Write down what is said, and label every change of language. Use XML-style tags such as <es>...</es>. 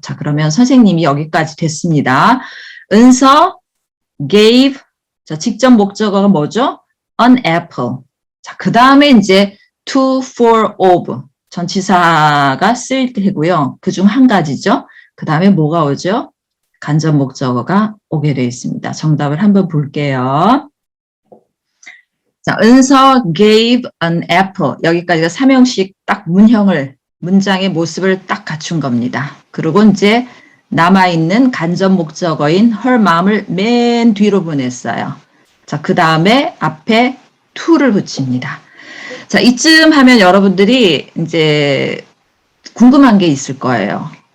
<ko>자, 그러면 선생님이 여기까지 됐습니다. 은서 gave, 자, 직접 목적어가 뭐죠?</ko> <en>an apple.</en> <ko>자, 그 다음에 이제 to, for, of 전치사가 쓰일 테고요. 그중 한 가지죠. 그 다음에 뭐가 오죠? 간접 목적어가 오게 되어 있습니다. 정답을 한번 볼게요.</ko> <en>자, 은서 gave an apple.</en> <ko>여기까지가 삼형식 딱 문장의 모습을 딱 갖춘 겁니다. 그리고 이제 남아있는 간접 목적어인</ko> <en>her mom</en> <ko>을 맨 뒤로 보냈어요. 자, 그 다음에 앞에 to를 붙입니다. 자, 이쯤 하면 여러분들이 이제 궁금한 게 있을 거예요.</ko>